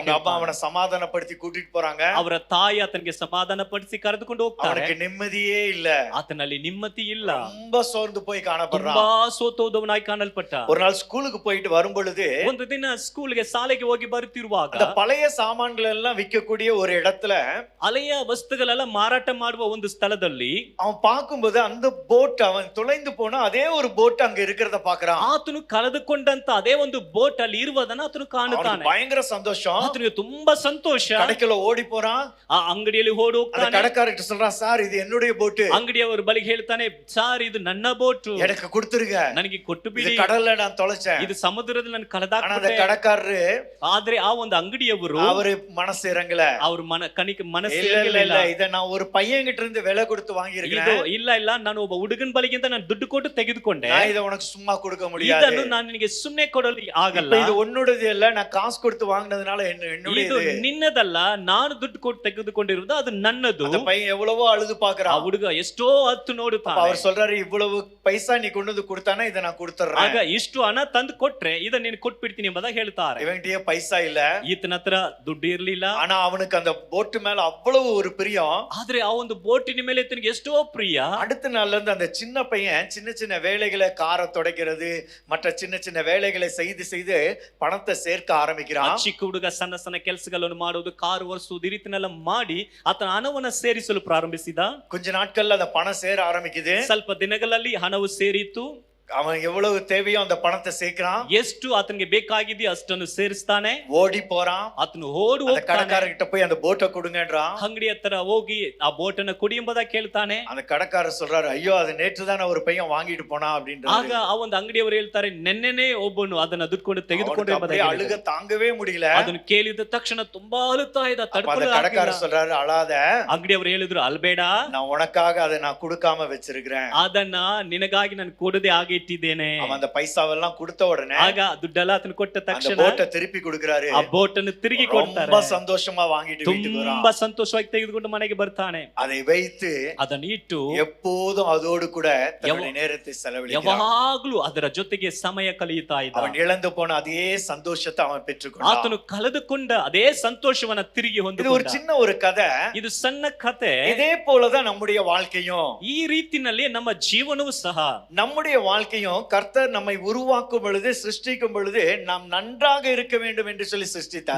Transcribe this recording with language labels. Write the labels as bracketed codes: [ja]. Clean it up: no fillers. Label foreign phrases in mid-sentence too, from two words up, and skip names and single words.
[ta] அவங்க அம்மா அவனை சமாதானப்படுத்தி கூட்டிட்டு போறாங்க. [kn] ಅವರ ತಾಯಿ ಆತನಿಗೆ ಸಮಾಧಾನ ಪಡಿಸಿ ಕರೆದುಕೊಂಡು ಹೋಗ್ತಾರೆ. [ta] அவனுக்கு நிம்மதியே இல்ல. [kn] ಆತನಲ್ಲಿ ನಿಮ್ಮತಿ ಇಲ್ಲ. [ta] ரொம்ப சோர்ந்து போய் காணப்படுறான். [kn] ತುಂಬಾ ಸೋತೋದವನಾಗಿ ಕಾಣಲ್ಪಟ್ಟ. [ta] ஒரு நாள் ஸ்கூலுக்கு போயிட்டு வரும் பொழுது [kn] ಒಂದು ದಿನ ಸ್ಕೂಲ್ಗೆ ಶಾಲೆಗೆ ಹೋಗಿ ಬರುತ್ತಿರುವಾಗ [ta] அந்த பழைய சாமான்கள் எல்லாம் விற்கக்கூடிய ஒரு இடத்துல [kn] ಹಳೆಯ ವಸ್ತುಗಳೆಲ್ಲ ಮಾರಾಟ ಮಾಡುವ ಒಂದು ಸ್ಥಳದಲ್ಲಿ [ta] அவன் பார்க்கும்போது அந்த போட் அவன் தொலைந்து போனா அதே ஒரு போட் அங்க இருக்கிறத பாக்குறான். [kn] ಆತನು ಕಳೆದುಕೊಂಡಂತ ಅದೇ ಒಂದು ಬೋಟ್ ಅಲ್ಲಿ ಇರುವುದನ್ನ ಆತನು ಕಾಣುತ್ತಾನೆ. [ta] பயங்கர சந்தோஷம். [kn] ಆತನಿಗೆ ತುಂಬಾ ಸಂತೋಷ. [ta] கடைக்குள்ள ஓடி போறான். [kn] ಆ ಅಂಗಡಿಯಲ್ಲಿ ಓಡಿ [ta] அந்த [kn] ಹೋಗ್ತಾನೆ. [ta] கடைக்காரர்கிட்ட சொல்றான், சார் இது என்னுடைய போட். [kn] ಅಂಗಡಿಯವರ ಬಳಿಗೆ ಹೇಳ್ತಾನೆ, ಸಾರ್ ಇದು ನನ್ನ ಬೋಟ್, [ta] எனக்கு கொடுத்துருங்க, [kn] ನನಗೆ ಕೊಟ್ಟು [ta] இது [kn] ಬಿಡಿ, [ta] கடல்ல நான் தொலைச்சேன். [kn] ಇದು ಸಮುದ್ರದಲ್ಲಿ ನಾನು [ta] ஆனா அந்த [kn] ಕಳೆದಾಕ್ಬಿಟ್ಟೆ. [ta] கடைக்காரரு [kn] ಆದ್ರೆ ಆ ಒಂದು ಅಂಗಡಿಯವರು [ta] அவரு மனசு இறங்கல. [kn] ಅವ್ರ ಮನಸ್ಸು [ta] இல்ல இல்ல [kn] ಇರಲಿಲ್ಲ. [ta] இத நான் ஒரு பையன் கிட்ட இருந்து விலை கொடுத்து வாங்கி [kn] ಇದು [ta] இருக்கேன். [kn] ಇಲ್ಲ ನಾನು ಒಬ್ಬ ಹುಡುಗನ ಬಳಿಗಿಂತ ನಾನು ದುಡ್ಡು ಕೊಟ್ಟು ತೆಗೆದುಕೊಂಡೆ. [ta] நான் இத உனக்கு சும்மா கொடுக்க முடியாது. [kn] ಇದನ್ನು ನಾನು ನಿನಗೆ ಸುಮ್ಮನೆ ಕೊಡಲು ಆಗಲ್ಲ. [ta] இப்ப இது உன்னுடையது இல்ல, நான் காசு கொடுத்து வாங்குனதுனால [kn] ಇದು [ta] என்னுடையது. [kn] ನಿನ್ನದಲ್ಲ, ನಾನು ದುಡ್ಡು ಕೊಟ್ಟು ತೆಗೆದುಕೊಂಡಿರುವುದು ಅದು ನನ್ನದು. [ta] அந்த பையன் எவ்வளவோ அழுது [kn] ಆ [ta] பாக்குறான். [kn] ಹುಡುಗ ಎಷ್ಟೋ ಹತ್ತು [ta] அப்ப [kn] ನೋಡುತ್ತಾನೆ. [ta] அவர் சொல்றாரு, இவ்வளவு பைசா நீ கொண்டு வந்து கொடுத்தானா இத நான் கொடுத்துறேன். [kn] ಆಗ ಇಷ್ಟು ಹಣ ತಂದು ಕೊಟ್ರೆ ಇದನ್ನ ನೀನು ಕೊಟ್ಬಿಡ್ತೀನಿ ಎಂಬುದಾಗಿ ಹೇಳ್ತಾರೆ. [ta] இவன்கிட்டயே பைசா இல்ல. [kn] ಈತನ ಹತ್ರ ದುಡ್ಡು ಇರ್ಲಿಲ್ಲ. [ta] ஆனா அவனுக்கு அந்த போட் மேல அவ்வளவு ஒரு பிரியம். [kn] ಆದ್ರೆ ಆ ಒಂದು ಬೋಟಿನ ಮೇಲೆ ಈತನಿಗೆ ಎಷ್ಟೋ ಪ್ರಿಯ. [ta] அடுத்த நாள்ல இருந்து அந்த சின்ன பையன் சின்ன சின்ன வேலைகளை, காரை துடைக்கிறது, மற்ற சின்ன சின்ன வேலைகளை செய்து செய்து பணத்தை சேர்க்க [kn] ಆ [ta] ஆரம்பிக்கிறான். [kn] ಚಿಕ್ಕ ಹುಡುಗ ಸಣ್ಣ ಸಣ್ಣ ಕೆಲಸಗಳನ್ನು ಮಾಡುವುದು, ಕಾರು ಒರೆಸುವುದು, ಈ ರೀತಿನೆಲ್ಲ ಮಾಡಿ ಆತನ ಹಣವನ್ನ ಸೇರಿಸಲು ಪ್ರಾರಂಭಿಸಿದ. [ta] கொஞ்ச நாட்கள்ல அந்த பணம் சேர ஆரம்பிக்குது. [kn] ಸ್ವಲ್ಪ ದಿನಗಳಲ್ಲಿ ಹಣವು ಸೇರಿತ್ತು. [ta] அவன் எவ்வளவு தேவையோ அந்த பணத்தை சேர்க்கிறான். [kn] ಎಷ್ಟು ಆತನಿಗೆ ಬೇಕಾಗಿದೆಯೋ ಅಷ್ಟನ್ನು ಸೇರಿಸ್ತಾನೆ. [ta] ஓடி போறான். [kn] ಆತನು ಓಡಿ [ta] அந்த [kn] ಹೋಗ್ತಾನೆ. [ta] கடைக்காரர்கிட்ட போய் அந்த போட்டை கொடுங்கன்றான். [kn] ಅಂಗಡಿ ಹತ್ರ ಹೋಗಿ ಆ ಬೋಟನ್ನ ಕೊಡಿ ಎಂಬುದಾಗಿ ಕೇಳ್ತಾನೆ. [ta] அந்த கடைக்காரர் சொல்றாரு, ஐயோ அது நேற்று தானே ஒரு பையன் வாங்கிட்டு போனா அப்படின்றாரு. [kn] ಆಗ ಆ ಒಂದು ಅಂಗಡಿಯವರು ಹೇಳ್ತಾರೆ, ನೆನ್ನೆನೇ ಒಬ್ಬನು ಅದನ್ನ ದುಡ್ಕೊಂಡು ತೆಗೆದುಕೊಂಡು [ta] அப்படியே அழுக தாங்கவே முடியல. [kn] ಅದನ್ನು ಕೇಳಿದ ತಕ್ಷಣ ತುಂಬಾ ಅಳುತ್ತಾ ಇದ್ದ. [ta] அப்ப அந்த [kn] ತಡ್ಕೊಳ್ಳೋಕೆ [ta] கடைக்காரர் சொல்றாரு, அழாத, [kn] ಅಂಗಡಿಯವರು ಹೇಳಿದ್ರು, ಅಲ್ಬೇಡ, [ta] நான் உனக்காக அதை நான் கொடுக்காம வச்சிருக்கிறேன். [kn] ಅದನ್ನ ನಿನಗಾಗಿ ನಾನು ಕೊಡದೆ ಹಾಗೆ ಇಟ್ಟಿದ್ದೇನೆ. [ta] அவன் அந்த பைசாவெல்லாம் கொடுத்த உடனே [kn] ಆಗ ದುಡ್ಡೆಲ್ಲ ಆತನು ಕೊಟ್ಟ [ta] அந்த [kn] ತಕ್ಷಣ [ta] போட்டை திருப்பி கொடுக்கறாரு. [kn] ಆ ಬೋಟ್ ಅನ್ನು ತಿರುಗಿ ಕೊಡ್ತಾರೆ. [ta] ரொம்ப சந்தோஷமா வாங்கிட்டு வீட்டுக்கு வரான். [kn] ತುಂಬಾ ಸಂತೋಷವಾಗಿ ತೆಗೆದುಕೊಂಡು ಮನೆಗೆ ಬರ್ತಾನೆ. [ta] அதை வைத்து [kn] ಅದನ್ನು ಇಟ್ಟು [ta] எப்போதும் அதோடு கூட தன்னுடைய நேரத்தை செலவழிக்கிறான். [kn] ಯಾವಾಗ್ಲೂ ಅದರ ಜೊತೆಗೆ ಸಮಯ ಕಳೆಯುತ್ತಾ ಇದ್ದ. [ta] அவன் இழந்து போன அதே சந்தோஷத்தை அவன் பெற்றுக்கொண்டான். [kn] ಆತನು ಕಳೆದುಕೊಂಡ ಅದೇ ಸಂತೋಷವನ್ನ ತಿರುಗಿ [ta] இது ஒரு [kn] ಹೊಂದಿಕೊಂಡ. [ta] சின்ன ஒரு கதை. [kn] ಇದು ಸಣ್ಣ ಕತೆ. [ta] இதே போலதான் நம்முடைய வாழ்க்கையும். [kn] ಈ ರೀತಿನಲ್ಲಿ ನಮ್ಮ ಜೀವನವೂ ಸಹ, [ta] நம்முடைய வாழ்க்கையும் கர்த்தர் நம்மை உருவாக்கும் பொழுது சிருஷ்டிக்கும் பொழுது நாம் நன்றாக இருக்க வேண்டும் என்று சொல்லி சிருஷ்டித்தார்.